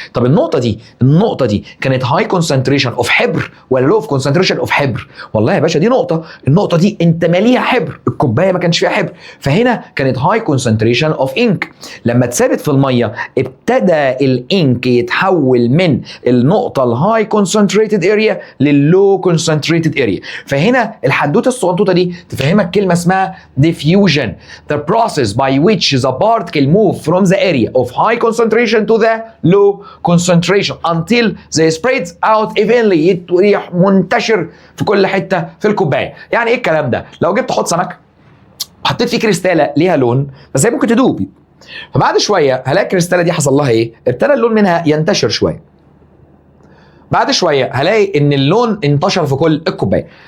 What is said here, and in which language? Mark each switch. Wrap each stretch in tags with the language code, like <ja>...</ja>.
<ar>طب النقطه دي كانت</ar> <en>high concentration of</en> <ar>حبر ولا</ar> <en>low of concentration of</en> <ar>حبر؟ والله يا باشا دي النقطه دي انت ماليها حبر، الكوبايه ما كانش فيها حبر، فهنا كانت</ar> <en>High concentration of ink.</en> <ar>لما اتثبت في الميه ابتدى الانك يتحول من النقطه</ar> <en>الهاي concentrated area لللو concentrated area.</en> <ar>فهنا الحدوته الصغنطوطه دي تفهمك كلمه اسمها</ar> <en>diffusion, the process by which the particle move from the area of high concentration to the low concentration until they spreads out evenly.</en> <ar>يريح منتشر في كل حته في الكوبايه. يعني ايه الكلام ده؟ لو جبت حوض سمك وحطيت فيه كريستاله ليها لون بس هي ممكن تدوب، فبعد شويه هلاقي الكريستاله دي حصل لها ايه؟ ابتدى اللون منها ينتشر شويه. بعد شويه هلاقي ان اللون انتشر في كل الكوبايه.</ar>